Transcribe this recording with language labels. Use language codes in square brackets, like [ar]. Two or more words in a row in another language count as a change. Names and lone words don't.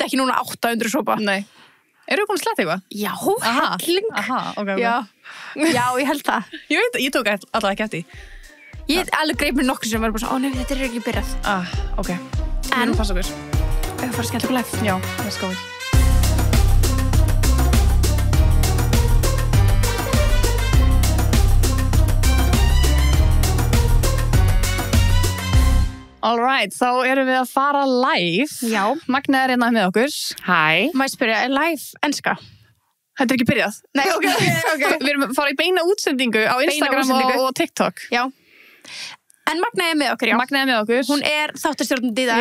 [is] skulda ekki núna 800 sopa. Nei. Eru við búin að sletta eitthvað? Já, Aha. helling. Aha, ok. Já, já, ég held það. Ég veit, ég tók alltaf ekki eftir. Ég alveg greip mér nokkur sem var bara svona, ó nei, þetta er ekki byrjað. Ok. Við En- erum að passa okkur. Við fara að skella okkur live. Já, [en] let's go. [is] Alright, þá erum við að fara live. Já. Magna er hérna með okkur. Hæ. Má ég spyrja, er live enska? Þetta er ekki byrjað. Nei, ok. Við erum að fara í beina útsendingu á Instagram útsendingu. og TikTok. Já. En Magna er með okkur, já. Magna er með okkur. Hún er þáttastjórnandi í dag.